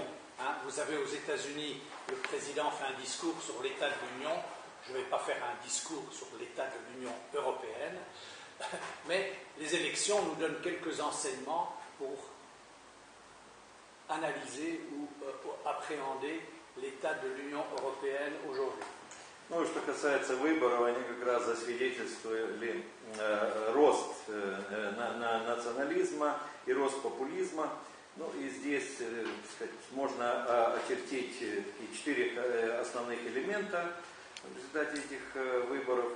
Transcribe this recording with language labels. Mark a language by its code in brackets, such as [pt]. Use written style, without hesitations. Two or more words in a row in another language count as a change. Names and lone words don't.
[fr] Vous avez aux États-Unis, le président fait un discours sur l'état de l'Union. Je ne vais pas faire un discours sur l'état de l'Union européenne, mais les élections nous donnent quelques enseignements pour analyser ou appréhender l'état de l'Union européenne aujourd'hui. [ru] Ну, что касается выборов, они как раз засвидетельствовали рост национализма и рост популизма. Ну и здесь, так сказать, можно очертить 4 основных элемента в результате этих выборов.